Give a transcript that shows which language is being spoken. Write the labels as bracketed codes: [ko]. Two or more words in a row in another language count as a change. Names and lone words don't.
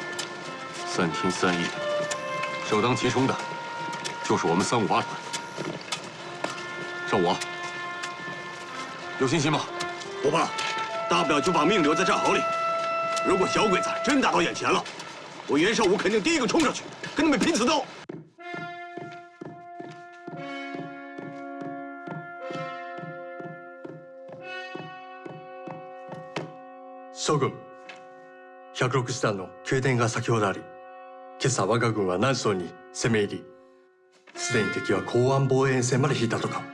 [zh] 3 天3夜，首当其冲的，就是我们358团。少武，有信心吗？不怕，大不了就把命留在战壕里。如果小鬼子真打到眼前了，我袁绍武肯定第一个冲上去，跟他们拼刺刀。 [ja] 諸軍、106師団の急電が先ほどあり、今朝我が軍は南昌に攻め入り、すでに敵は港湾防衛沿線まで引いたとか。